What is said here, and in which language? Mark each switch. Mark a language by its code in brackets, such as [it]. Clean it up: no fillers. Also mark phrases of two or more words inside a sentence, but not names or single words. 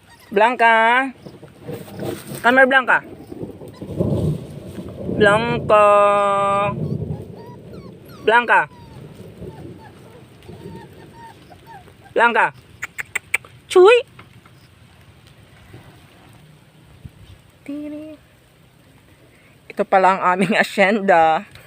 [en] Blanca. Come here, Blanca. Blanca. Blanca. Blanca. Chuy. [tl] Ito pala ang aming asyenda.